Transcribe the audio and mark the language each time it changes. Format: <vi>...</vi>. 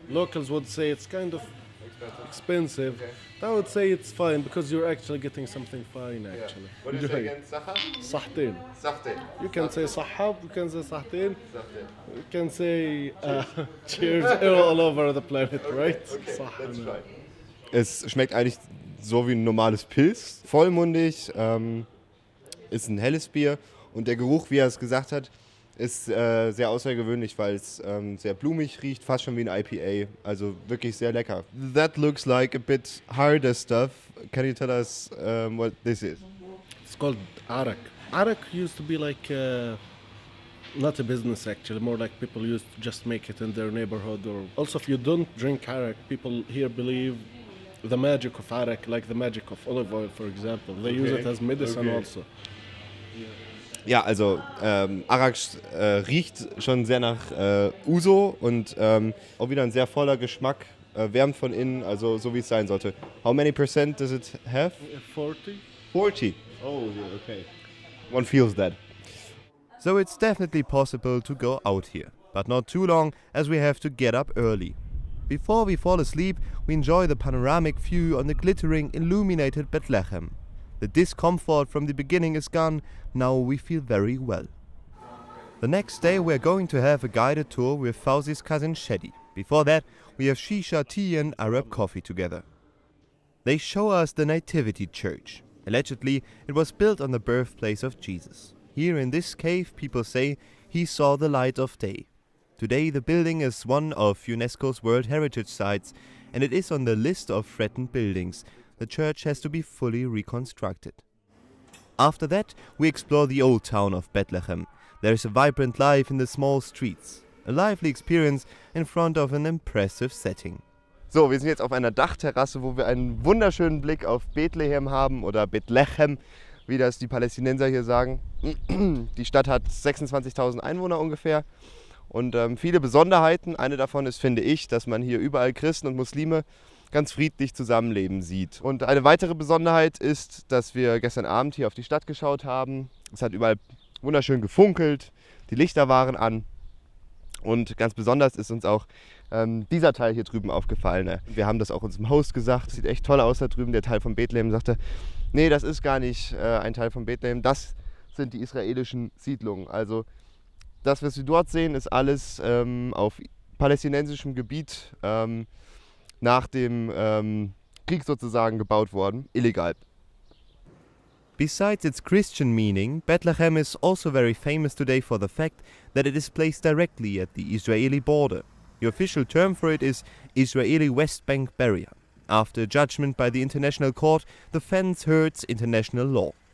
<en>Locals would say it's kind of expensive. I would say it's fine because you're actually getting something fine actually. What do you say again?</en> <ar>Sahtin. Sahtin.</ar> <en>You can say sahab, you can say sahtin. You can say cheers all over the planet, right? Okay, that's right.</en> <de>Es schmeckt eigentlich so wie ein normales Pils, vollmundig, ist ein helles Bier und der Geruch, wie er es gesagt hat, ist sehr außergewöhnlich, weil es sehr blumig riecht, fast schon wie ein IPA, also wirklich sehr lecker.</de> <en>That looks like a bit harder stuff. Can you tell us what this is? It's called arak. Arak used to be like not a business actually, more like people used to just make it in their neighborhood. Or also, if you don't drink arak, people here believe the magic of arak, like the magic of olive oil, for example. They use it as medicine also.</en> <de>Ja, also Arak riecht schon sehr nach Uso und auch wieder ein sehr voller Geschmack, wärmt von innen, also so wie es sein sollte.</de> <en>How many percent does it have? 40. 40? Oh, yeah, okay. One feels that. So it's definitely possible to go out here, but not too long as we have to get up early. Before we fall asleep, we enjoy the panoramic view on the glittering, illuminated Bethlehem. The discomfort from the beginning is gone, now we feel very well. The next day we are going to have a guided tour with Fauzi's cousin Shadi. Before that, we have shisha, tea and Arab coffee together. They show us the Nativity Church. Allegedly, it was built on the birthplace of Jesus. Here in this cave, people say, he saw the light of day. Today the building is one of UNESCO's World Heritage Sites and it is on the list of threatened buildings. The church has to be fully reconstructed. After that, we explore the old town of Bethlehem. There is a vibrant life in the small streets. A lively experience in front of an impressive setting.</en> <de>So, wir sind jetzt auf einer Dachterrasse, wo wir einen wunderschönen Blick auf Bethlehem haben oder Bethlehem, wie das die Palästinenser hier sagen. Die Stadt hat 26.000 Einwohner ungefähr und viele Besonderheiten. Eine davon ist, finde ich, dass man hier überall Christen und Muslime ganz friedlich zusammenleben sieht. Und eine weitere Besonderheit ist, dass wir gestern Abend hier auf die Stadt geschaut haben. Es hat überall wunderschön gefunkelt. Die Lichter waren an. Und ganz besonders ist uns auch dieser Teil hier drüben aufgefallen. Wir haben das auch unserem Host gesagt, sieht echt toll aus da drüben. Der Teil von Bethlehem sagte, nee, das ist gar nicht ein Teil von Bethlehem, das sind die israelischen Siedlungen. Also das, was wir dort sehen, ist alles auf palästinensischem Gebiet nach dem Krieg sozusagen gebaut worden, illegal.</de> <en>Besides its Christian meaning, Bethlehem is also very famous today for the fact that it is placed directly at the Israeli border. The official term for it is Israeli Westbank barrier. After judgment by the International Court, the fence hurts international law.</en>